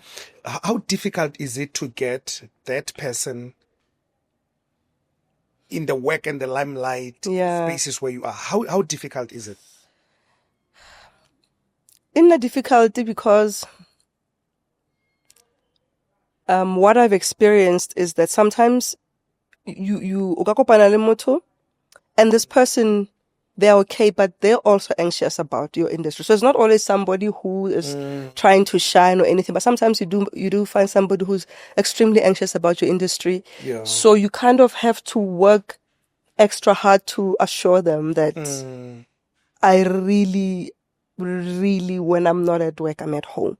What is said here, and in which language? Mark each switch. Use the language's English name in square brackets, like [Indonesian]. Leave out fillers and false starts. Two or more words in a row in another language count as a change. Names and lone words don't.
[English] How difficult is it to get that person in the work and the limelight spaces where you are? How difficult is it? In the difficulty, because what I've experienced is that sometimes you [Southern Sotho] ukakopana le motho, [English] and this person, they're okay, but they're also anxious about your industry. So it's not always somebody who is trying to shine or anything, but sometimes you do find somebody who's extremely anxious about your industry. Yeah. So you kind of have to work extra hard to assure them that I really, really, when I'm not at work, I'm at home.